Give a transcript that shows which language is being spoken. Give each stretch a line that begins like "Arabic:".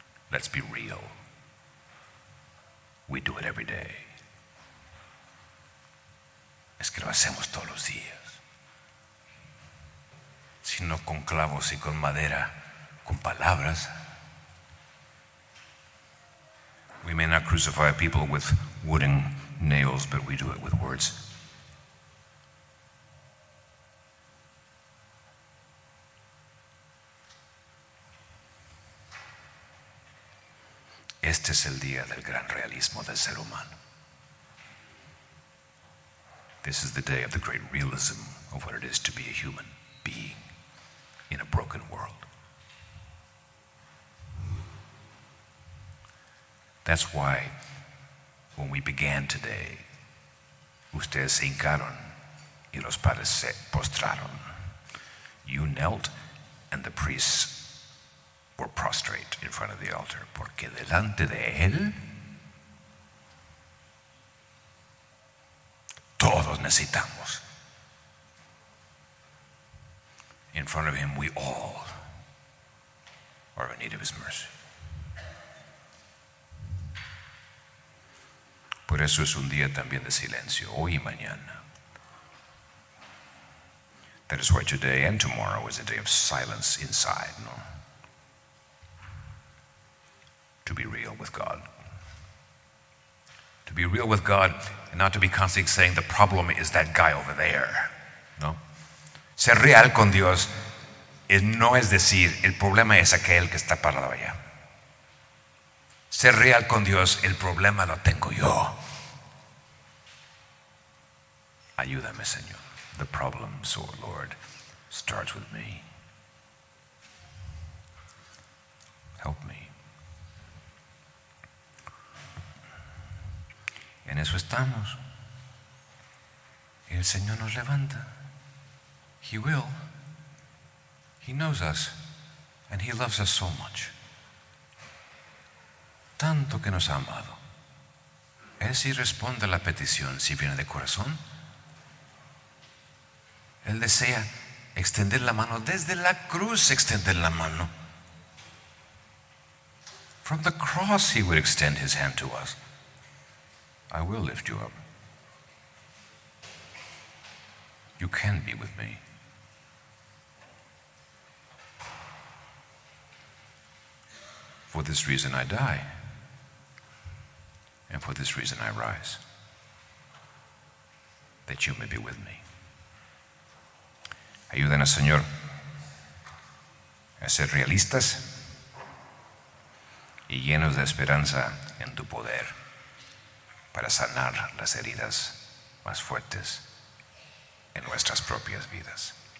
English: Let's be real. We do it every day.
Spanish: Es que lo hacemos todos los días. Sino con clavos y con madera, con palabras.
English: We may not crucify people with wooden nails, but we do it with words.
Spanish: Este es el día del gran realismo del ser humano.
English: This is the day of the great realism of what it is to be a human being in a broken world. That's why when we began today,
Spanish: ustedes se hincaron y los padres se postraron.
English: You knelt and the priests were prostrate in front of the altar,
Spanish: porque delante de Él todos necesitamos
English: In front of him, we all are in need of his mercy.
Spanish: Por eso es un día también de silencio, hoy y mañana.
English: That is why today and tomorrow is a day of silence inside, no? To be real with God. To be real with God and not to be constantly saying the problem is that guy over there, no?
Spanish: Ser real con Dios no es decir el problema es aquel que está parado allá. Ser real con Dios, el problema lo tengo yo. Ayúdame, Señor.
English: The problem, so Lord, starts with me. Help me.
Spanish: En eso estamos. Y el Señor nos levanta.
English: He will. He knows us. And He loves us so much.
Spanish: Tanto que nos ha amado. Él sí responde a la petición si viene de corazón. Él desea extender la mano, desde la cruz extender la mano.
English: From the cross He would extend His hand to us. I will lift you up. You can be with me. For this reason I die, and for this reason I rise, that you may be with me.
Spanish: Ayúdanos, Señor, a ser realistas y llenos de esperanza en tu poder para sanar las heridas más fuertes en nuestras propias vidas.